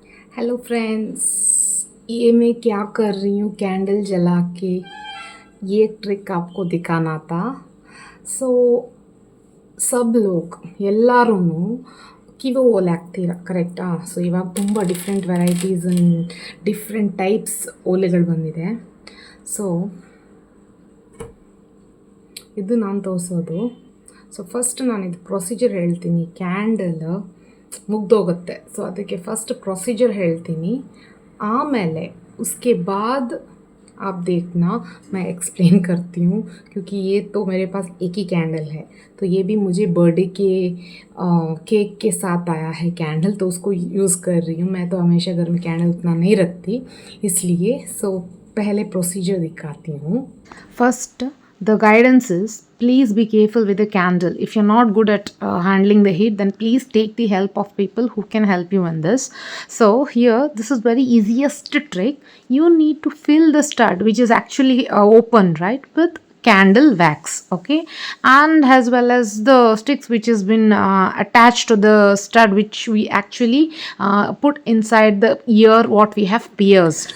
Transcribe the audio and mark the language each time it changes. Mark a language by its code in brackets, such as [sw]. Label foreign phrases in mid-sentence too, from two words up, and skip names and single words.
[en] Hello friends. [hi] ये मैं क्या कर रही हूँ कैंडल जला के, ये ट्रिक आपको दिखाना था. [kn] ಸೊ [hi] सब लोग [kn] ಎಲ್ಲರೂ ಕಿವಿ ಓಲೆ ಹಾಕ್ತೀರ ಕರೆಕ್ಟಾ. ಸೊ ಇವಾಗ ತುಂಬ [en] different varieties and different types [kn] ಓಲೆಗಳು ಬಂದಿದೆ. ಸೊ ಇದು ನಾನು ತೋರಿಸೋದು. ಸೊ ಫಸ್ಟ್ ನಾನು ಇದು ಪ್ರೊಸೀಜರ್ ಹೇಳ್ತೀನಿ. ಕ್ಯಾಂಡಲ್ ಮುಗ್ದೋಗುತ್ತೆ, ಸೊ ಅದಕ್ಕೆ [en] first procedure [kn] ಹೇಳ್ತೀನಿ. [hi] आमेले उसके बाद आप देखना मैं एक्सप्लेन करती हूँ, क्योंकि ये तो मेरे पास एक ही कैंडल है. तो ये भी मुझे बर्थडे के केक के साथ आया है कैंडल, तो उसको यूज़ कर रही हूँ. मैं तो हमेशा घर में कैंडल उतना नहीं रखती, इसलिए. सो पहले प्रोसीजर दिखाती हूँ. फर्स्ट [en] the guidance is, please be careful with the candle. If you're not good at handling the heat, then please take the help of people who can help you in this. So here, this is very easiest trick. You need to fill the stud, which is actually open, right, with candle wax, okay, and as well as the sticks which has been attached to the stud, which we actually put inside the ear what we have pierced.